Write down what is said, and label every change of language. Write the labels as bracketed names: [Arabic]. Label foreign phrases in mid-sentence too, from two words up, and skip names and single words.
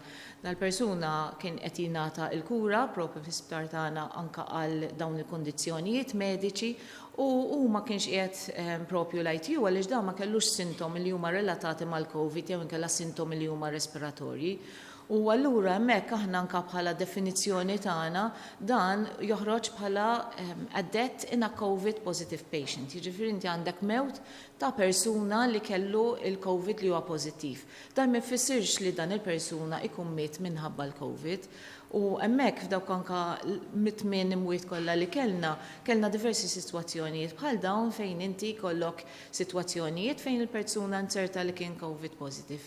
[Maltese] Dal-persuna kien qed jingħata l-kura propri fl-isptar tagħna anke għal dawn il-kundizzjonijiet mediċi u ma kienx qiegħed propju l-ITU għaliex dan ma kellux sintomi li huma relatati mal-COVID jew inkella sintomi li huma respiratorji. U allura hemmhekk aħna anke bħala definizzjoni tagħna dan joħroġ bħala [English] a death in a COVID positive patient. [Maltese] Jiġifieri inti għandek mewt ta' persuna li kellu il-COVID li huwa pożittiv. Dan ma jfissirx li dan il-persuna ikun miet minħabba l-COVID. U hemmhekk f'dawk anke mit-tmien imwiet kollha li kellna diversi sitwazzjonijiet bħal dawn fejn inti kollok sitwazzjonijiet fejn il-persuna nċerta li kien [English] COVID positive.